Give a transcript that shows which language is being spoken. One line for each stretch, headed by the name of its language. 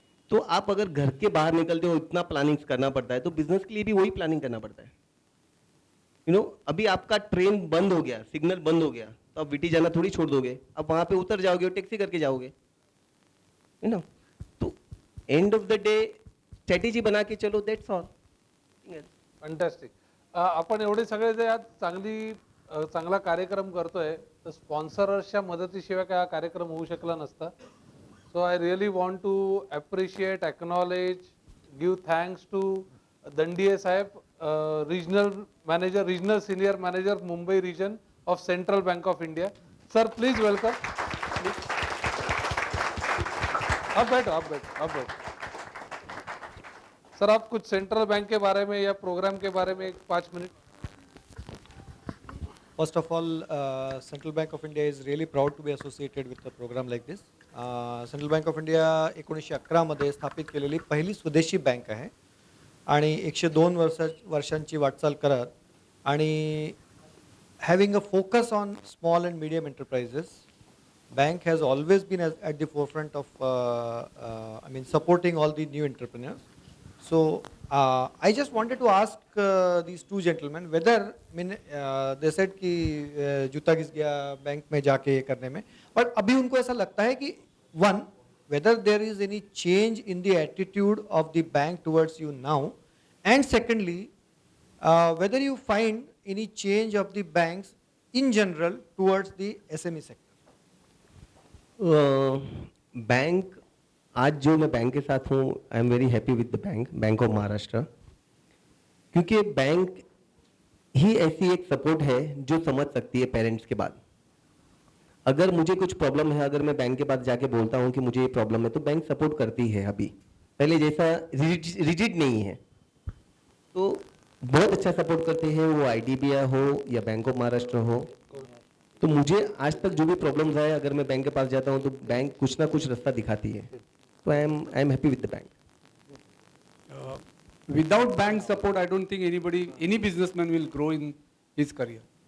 Hindi: तो आप अगर घर के बाहर निकलते हो, इतना प्लानिंग करना पड़ता है, तो बिजनेस के लिए भी वही प्लानिंग करना पड़ता है. अभी आपका ट्रेन बंद हो गया, सिग्नल बंद हो गया, तो आप वीटी जाना थोड़ी छोड़ दोगे, अब वहाँ पे उतर जाओगे और टैक्सी करके जाओगे.
English: तो end of the day strategy
Hindi: बना के चलो,
English: That's all. Fantastic.
Marathi: आपण एवढे सगळे जे आज चांगला कार्यक्रम करतोय, तर स्पॉन्सरर्सच्या मदतीशिवाय काय हा कार्यक्रम होऊ शकला नसता.
English: So I really want to appreciate, acknowledge, give thanks to Dandiye साहेब, regional manager, regional senior manager, Mumbai region of central bank of India. Sir please welcome.
Hindi: आप बैठो. सर आप कुछ सेंट्रल बैंक के बारे में या प्रोग्राम के बारे में 5 minute.
English: First of all, Central Bank of India is really proud to be associated with a program like this. Central Bank of India
Marathi: 1911 मध्ये स्थापित केलेली पहिली स्वदेशी बँक आहे आणि 102 वर्षांची वाटचाल करत आणि
English: having a focus on small and medium enterprises, bank has always been at the forefront of supporting all the new entrepreneurs. So I just wanted to ask these two gentlemen whether they said
Hindi: कि जूता घिस गया bank में जाके ये करने में,
English: but
Hindi: अभी उनको ऐसा लगता है कि
English: one, whether there is any change in the attitude of the bank towards you now, and secondly, whether you find any change of the banks in general towards the SME sector.
Hindi: Bank, आज जो मैं bank के साथ हूँ,
English: I am very happy with the bank of Maharashtra,
Hindi: क्योंकि bank ही ऐसी एक support है जो समझ सकती है पेरेंट्स के बाद. अगर मुझे कुछ प्रॉब्लम है, अगर मैं बैंक के पास जाके बोलता हूँ कि मुझे ये प्रॉब्लम है, तो बैंक सपोर्ट करती है. अभी पहले जैसा रिजिड नहीं है, तो बहुत अच्छा सपोर्ट करते हैं, वो IDBI हो या बैंक ऑफ महाराष्ट्र हो. तो मुझे आज तक जो भी प्रॉब्लम्स आए, अगर मैं बैंक के पास जाता हूँ तो बैंक कुछ ना कुछ रास्ता दिखाती है.
English: तो I am happy with the bank. Without bank support, I don't think any businessman will grow in his career.